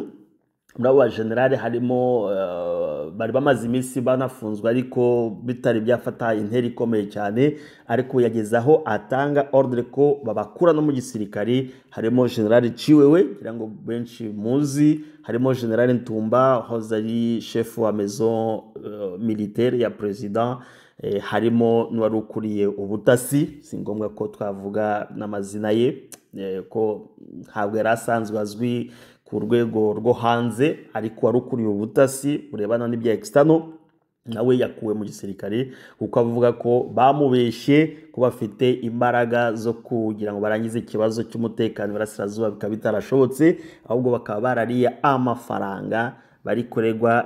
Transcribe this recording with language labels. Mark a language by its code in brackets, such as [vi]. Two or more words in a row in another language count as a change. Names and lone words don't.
[rw] Muri abo ba generale harimo bari bamaze iminsi banafunzwe, ariko bitari byafata intera ikomeye cyane, ariko yagezaho atanga ordre ko babakura no mu gisirikari. Harimo generale Ciwewe kugira ngo benshi muzi, harimo generale Ntumba hoze ari chef wa [fr] maison militaire [rw] ya president, harimo n'uwari ukuriye ubutasi, si ngombwa ko twavuga n'amazina ye, ko ntabwo yari asanzwe azwi ku rwego rwo hanze, ariko wari ukuriye ubutasi burebana n'ibya external, nawe yakuwe mu gisirikare, kuko avuga ko bamubeshye ko bafite imbaraga zo kugira ngo barangize ikibazo cy'umutekano burasirazuba, bikaba bitarashobotse, ahubwo bakaba barariye amafaranga bari kuregwa.